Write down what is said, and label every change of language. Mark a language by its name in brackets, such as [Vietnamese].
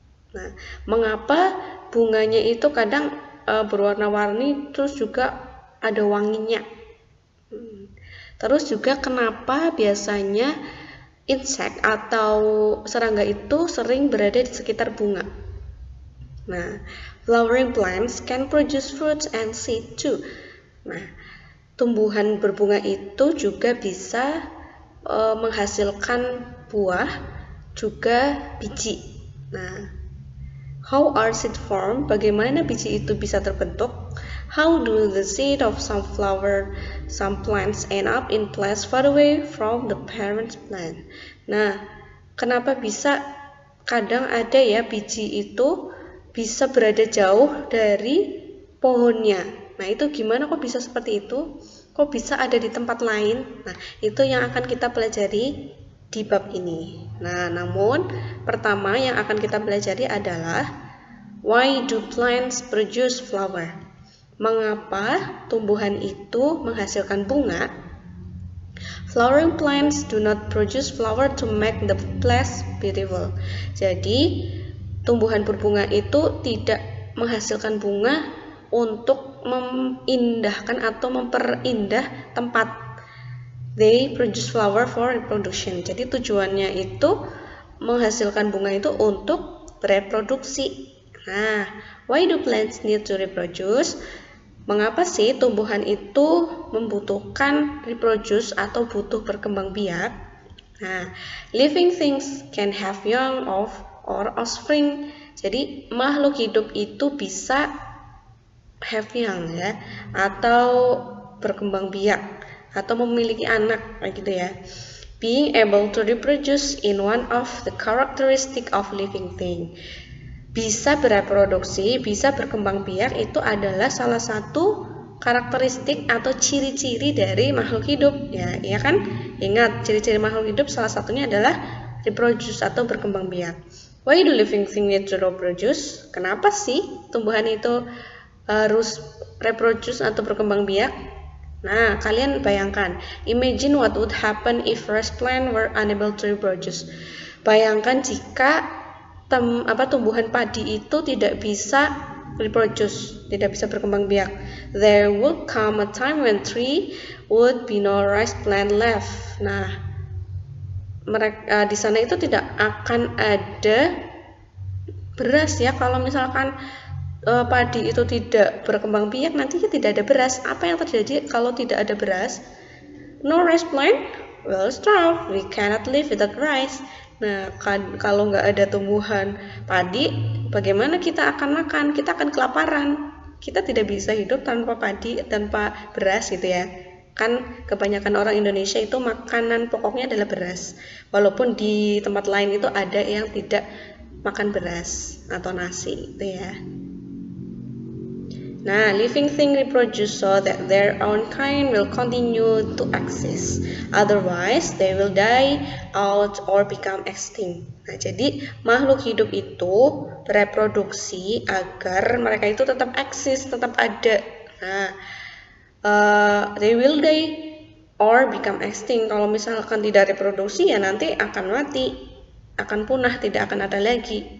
[Indonesian] Nah, mengapa bunganya itu kadang berwarna-warni, terus juga ada wanginya? Terus juga kenapa biasanya insek atau serangga itu sering berada di sekitar bunga? [English] Nah, flowering plants can produce fruits and seed too. [Indonesian] Nah, tumbuhan berbunga itu juga bisa menghasilkan buah, juga biji. Nah, [English] how are seed formed? [Indonesian] Bagaimana biji itu bisa terbentuk? [English] How do the seed of some plants end up in place far away from the parent plant? [Indonesian] Nah, kenapa bisa kadang ada ya biji itu bisa berada jauh dari pohonnya? Nah, itu gimana kok bisa seperti itu? Kok bisa ada di tempat lain? Nah, itu yang akan kita pelajari di bab ini. Nah, namun pertama yang akan kita pelajari adalah [English] why do plants produce flower? [Indonesian] Mengapa tumbuhan itu menghasilkan bunga? [English] Flowering plants do not produce flower to make the place beautiful. [Indonesian] Jadi, tumbuhan berbunga itu tidak menghasilkan bunga untuk memindahkan atau memperindah tempat. [English] They produce flower for reproduction. [Indonesian] Jadi tujuannya itu menghasilkan bunga itu untuk bereproduksi. [English] Nah, why do plants need to reproduce? [Indonesian] Mengapa sih tumbuhan itu membutuhkan reproduce atau butuh berkembang biak? [English] Nah, living things can have young or offspring. [Indonesian] Jadi makhluk hidup itu bisa [English] have young [Indonesian] ya, atau berkembang biak atau memiliki anak kayak gitu ya. [English] Being able to reproduce in one of the characteristic of living thing. [Indonesian] Bisa bereproduksi, bisa berkembang biak itu adalah salah satu karakteristik atau ciri-ciri dari makhluk hidup ya, ya kan? Ingat, ciri-ciri makhluk hidup salah satunya adalah reproduce atau berkembang biak. [English] Why do living things need to reproduce? [Indonesian] Kenapa sih tumbuhan itu harus reproduce atau berkembang biak? [English] Nah, [Indonesian] kalian bayangkan, [English] imagine what would happen if rice plant were unable to reproduce. [Indonesian] Bayangkan jika tumbuhan padi itu tidak bisa reproduce, tidak bisa berkembang biak. [English] There would come a time when tree would be no rice plant left. [Indonesian] Nah, di sana itu tidak akan ada beras ya. Kalau misalkan padi itu tidak berkembang biak, nantinya tidak ada beras. Apa yang terjadi kalau tidak ada beras? [English] No rice plant will starve. We cannot live without rice. [Indonesian] Nah, kalau nggak ada tumbuhan padi, bagaimana kita akan makan? Kita akan kelaparan. Kita tidak bisa hidup tanpa padi, tanpa beras gitu ya. Kan kebanyakan orang Indonesia itu makanan pokoknya adalah beras. Walaupun di tempat lain itu ada yang tidak makan beras atau nasi gitu ya. [English] Nah, living thing reproduce so that their own kind will continue to exist. Otherwise, they will die out or become extinct. [Indonesian] Nah, jadi makhluk hidup itu bereproduksi agar mereka itu tetap eksis, tetap ada. [English] Nah, they will die or become extinct. [Indonesian] Kalau misalkan tidak reproduksi ya nanti akan mati, akan punah, tidak akan ada lagi.